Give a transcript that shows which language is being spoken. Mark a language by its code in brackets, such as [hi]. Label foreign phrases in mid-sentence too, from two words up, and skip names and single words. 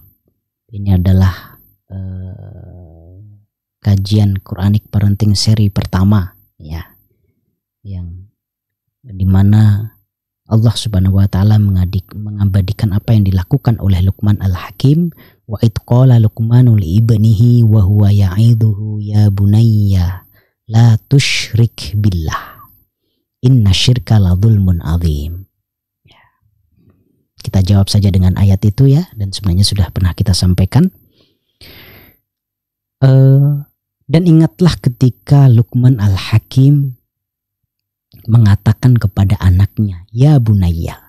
[id] Ini adalah kajian [en] Quranic Parenting [id] seri pertama ya, yang dimana Allah [ar] سبحانه وتعالى [id] mengabadikan apa yang dilakukan oleh Luqman Al-Hakim. [ar] وإذ قال لقمان لابنه وهو يعظه يا بني لا تشرك بالله إن الشرك لظلم عظيم. [id] Ya. Kita jawab saja dengan ayat itu ya, dan sebenarnya sudah pernah kita sampaikan. Dan ingatlah ketika Luqman Al-Hakim mengatakan kepada anaknya, [ar] يا بني.